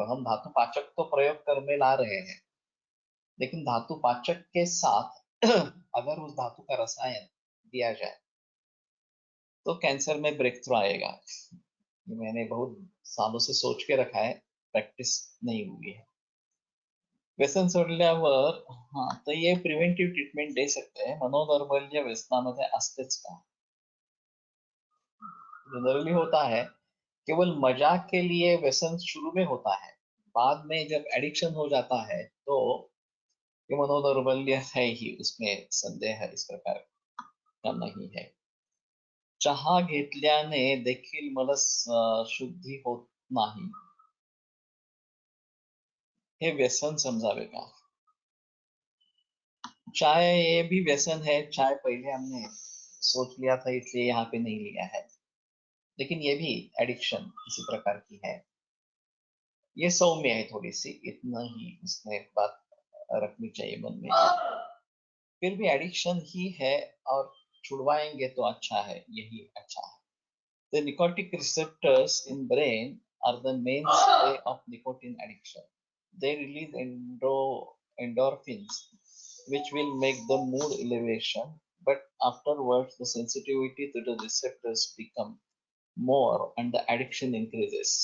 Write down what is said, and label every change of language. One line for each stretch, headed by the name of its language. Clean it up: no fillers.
Hindi: हम धातु पाचक तो प्रयोग कर में ला रहे हैं, लेकिन धातु पाचक के साथ अगर उस धातु का रसायन दिया जाए तो कैंसर में ब्रेक थ्रू आएगा। ये मैंने बहुत सालों से सोच के रखा है, प्रैक्टिस नहीं हुई है।
Marathi: व्यसन सोडल्यावर
Hindi: हाँ तर ये प्रिव्हेंटिव्ह ट्रीटमेंट दे सकते हैं,
Marathi: मनोदौर्बल्य व्यसनामध्ये असतेच का,
Hindi: जनरली होता है केवल मजाक के लिए व्यसन शुरू में होता है, बाद में जब एडिक्शन हो जाता है तो ये मनोदौर्बल्य है ही, उसमें संदेह इस प्रकार का नहीं है.
Marathi: चहा घेतल्याने देखील मलस शुद्धी होत नाही, हे व्यसन समझावे का.
Hindi: चाय ये भी व्यसन है. चाय पहले हमने सोच लिया था इसलिए यहाँ पे नहीं लिया है, लेकिन ये भी एडिक्शन इसी प्रकार की है. ये सौम्य है थोड़ी सी, इतना ही इसमें बात रखनी चाहिए मन में. फिर भी एडिक्शन ही है, और छुड़वाएंगे तो अच्छा है, यही अच्छा है.
English: The nicotinic receptors in brain are the mainstay of nicotine addiction. They release endorphins, which will make the mood elevation, but afterwards the sensitivity to the receptors become more and the addiction increases.